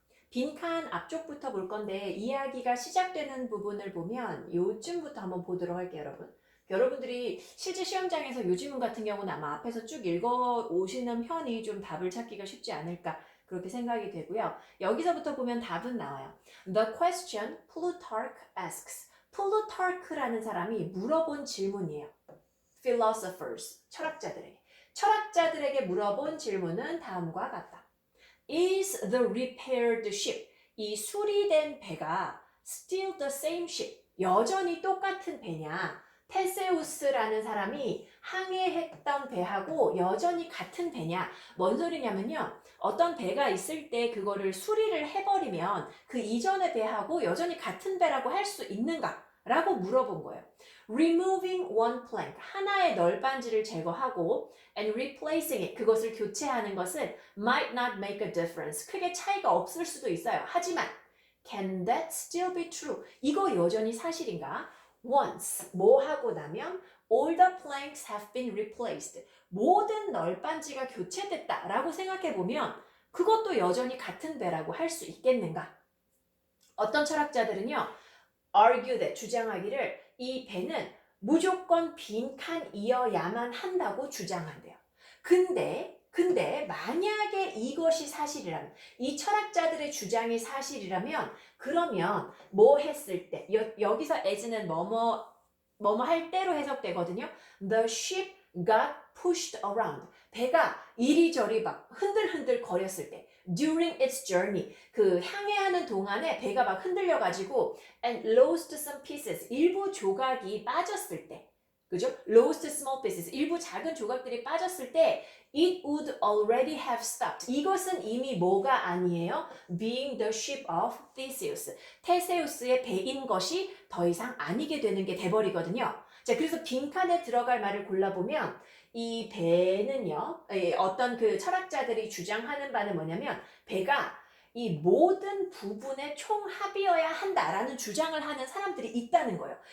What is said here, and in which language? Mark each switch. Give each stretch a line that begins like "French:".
Korean: 빈칸 앞쪽부터 볼 건데 이야기가 시작되는 부분을 보면 요쯤부터 한번 보도록 할게요, 여러분. 여러분들이 실제 시험장에서 요즘은 같은 경우는 아마 앞에서 쭉 읽어 오시는 편이 좀 답을 찾기가 쉽지 않을까 그렇게 생각이 되고요. 여기서부터 보면 답은 나와요.
English: The question Plutarch asks.
Korean: 플루타르크라는 사람이 물어본 질문이에요. philosophers, 철학자들에게 물어본 질문은 다음과 같다.
English: Is the repaired ship,
Korean: 이 수리된 배가
English: still the same ship,
Korean: 여전히 똑같은 배냐? 테세우스라는 사람이 항해했던 배하고 여전히 같은 배냐? 뭔 소리냐면요. 어떤 배가 있을 때 그거를 수리를 해버리면 그 이전의 배하고 여전히 같은 배라고 할 수 있는가? 라고 물어본 거예요.
English: Removing one plank,
Korean: 하나의 널빤지를 제거하고
English: and replacing it,
Korean: 그것을 교체하는 것은
English: might not make a difference,
Korean: 크게 차이가 없을 수도 있어요.
English: 하지만 can that still be true?
Korean: 이거 여전히 사실인가? Once, 뭐 하고 나면
English: all the planks have been replaced,
Korean: 모든 널빤지가 교체됐다 라고 생각해보면 그것도 여전히 같은 배라고 할 수 있겠는가? 어떤 철학자들은요,
English: argue that,
Korean: 주장하기를 이 배는 무조건 빈칸이어야만 한다고 주장한대요. 근데 만약에 이것이 사실이라면, 이 철학자들의 주장이 사실이라면 그러면 뭐 했을 때, 여기서 as는 뭐뭐 할 때로 해석되거든요.
English: The ship got pushed around.
Korean: 배가 이리저리 막 흔들흔들 거렸을 때,
English: during its journey,
Korean: 그 항해하는 동안에 배가 막 흔들려가지고
English: and lost some pieces,
Korean: 일부 조각이 빠졌을 때, 그죠?
English: lost small pieces,
Korean: 일부 작은 조각들이 빠졌을 때
English: it would already have stopped.
Korean: 이것은 이미 뭐가 아니에요?
English: being the ship of Theseus.
Korean: 테세우스의 배인 것이 더 이상 아니게 되는 게 돼버리거든요. 자, 그래서 빈칸에 들어갈 말을 골라보면 이 배는요, 어떤 그 철학자들이 주장하는 바는 뭐냐면 배가 이 모든 부분의 총합이어야 한다라는 주장을 하는 사람들이 있다는 거예요.